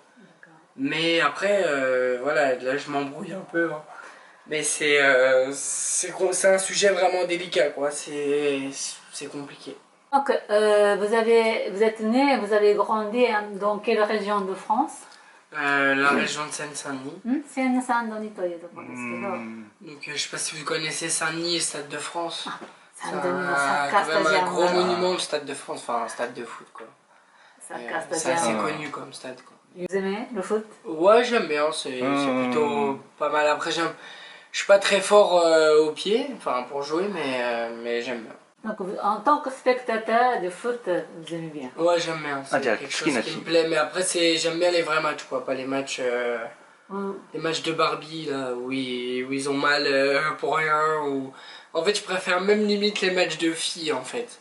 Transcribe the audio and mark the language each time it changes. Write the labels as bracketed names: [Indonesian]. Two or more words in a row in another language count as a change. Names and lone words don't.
[French] Mais après, voilà, là je m'embrouille un peu, hein. Mais c'est un sujet vraiment délicat, quoi. C'est compliqué. Donc, vous êtes né, vous avez grandi dans quelle région de France? La région de Seine-Saint-Denis. [Japanese] Seine-Saint-Denis というところですけど、 [French] Donc je sais pas si vous connaissez Saint-Denis et Stade de France. C'est [Japanese] Saint-Denis のサッカースタジア [French] un [Japanese] ム [French] gros [Japanese] が [French] monument le Stade de France, enfin un stade de foot quoi. [Japanese] サッカースタ [French] C'est [Japanese] ジア [French] assez [Japanese] ム [French] connu comme stade quoi. Vous aimez le foot? Ouais j'aime bien, c'est plutôt pas mal. Après je suis pas très fort au pied, enfin pour jouer mais j'aime bien. Donc, en tant que spectateur de foot, vous aimez bien? Ouais j'aime bien, c'est quelque chose qui me plaît, mais après j'aime bien les vrais matchs quoi, pas les matchs les matchs de Barbie là où ils ont mal pour rien ou en fait je préfère même limite les matchs de filles en fait.